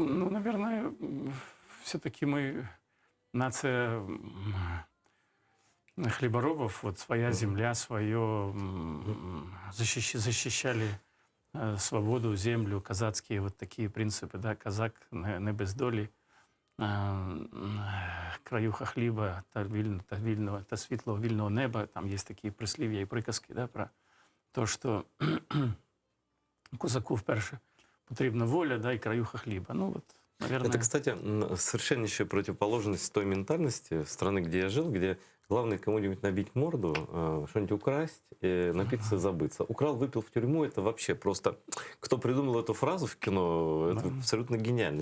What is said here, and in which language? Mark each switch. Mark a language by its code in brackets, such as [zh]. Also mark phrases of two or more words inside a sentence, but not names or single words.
[ru] Ну, наверное, все-таки мы нация хлеборобов, вот своя земля, свое защищали свободу, землю, казацкие вот такие принципы, да, казак не без доли. [uk] Краюха хліба та світлого вільного неба. [ru] Там есть такие [uk] прислів'я і приказки, [ru] да, про то, что [uk] козаку вперше потрібна воля, [ru] да, и краюха хліба. Ну, вот, наверное... Это, кстати, совершеннейшая противоположность той ментальности страны, где я жил, где главное кому-нибудь набить морду, что-нибудь украсть, напиться и забыться. Украл, выпил в тюрьму, это вообще просто... Кто придумал эту фразу в кино, это абсолютно гениально.